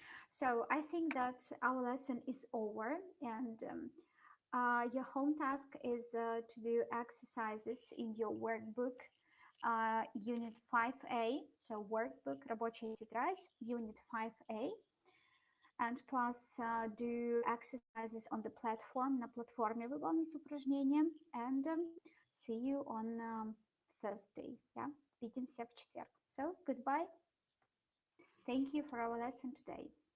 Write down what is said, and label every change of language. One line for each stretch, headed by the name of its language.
English: So I think that our lesson is over, and your home task is to do exercises in your workbook, Unit 5A. So workbook,
Russian: рабочая тетрадь,
English: Unit 5A. And plus do exercises on the platform.
Russian: На платформе выполнить упражнения.
English: And see you on Thursday. Yeah?
Russian: Видимся в четверг.
English: So goodbye. Thank you for our lesson today.